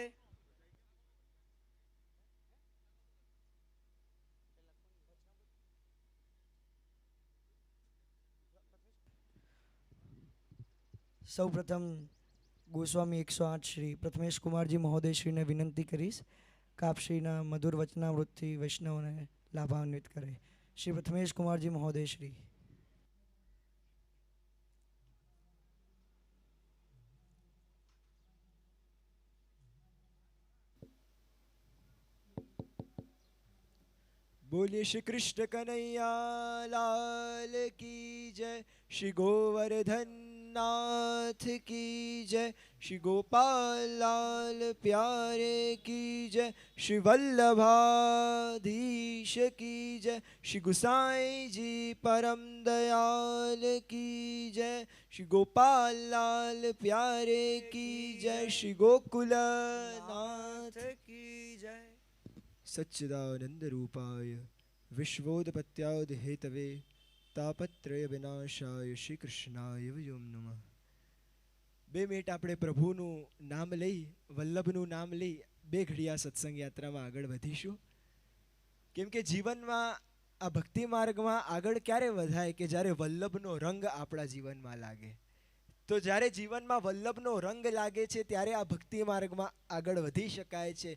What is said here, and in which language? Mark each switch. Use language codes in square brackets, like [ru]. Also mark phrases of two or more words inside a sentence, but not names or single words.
[gu] સૌપ્રથમ ગોસ્વામી 108 શ્રી પ્રથમેશ કુમારજી મહોદયશ્રીને વિનંતી કરીશ કે આપશ્રીના મધુર વચનામૃતથી વૈષ્ણવને લાભાન્વિત કરે. શ્રી પ્રથમેશ કુમારજી મહોદયશ્રી. [hi] बोलिए श्री कृष्ण कन्हैया लाल की जय. श्री गोवर्धन नाथ की जय. श्री गोपाल लाल प्यारे की जय. श्री वल्लभाधीश की जय. श्री गुसाई जी परम दयाल की जय. श्री गोपाल लाल प्यारे की जय. श्री गोकुल नाथ की जय. [sa] सच्चिदानंद रूपाय विश्वोदपत्याद हेतवे तापत्रय विनाशाय श्री कृष्णाय वयं नमः. [gu] 2 મિનિટ આપણે પ્રભુનું નામ લઈ, વલ્લભનું નામ લઈ 2 ઘડિયા સત્સંગ યાત્રામાં આગળ વધીશું. કેમ કે જીવનમાં આ ભક્તિ માર્ગમાં આગળ ક્યારે વધાય કે જ્યારે વલ્લભનો રંગ આપણા જીવનમાં લાગે. તો જ્યારે જીવનમાં વલ્લભનો રંગ લાગે છે ત્યારે આ ભક્તિ માર્ગમાં આગળ વધી શકાય છે.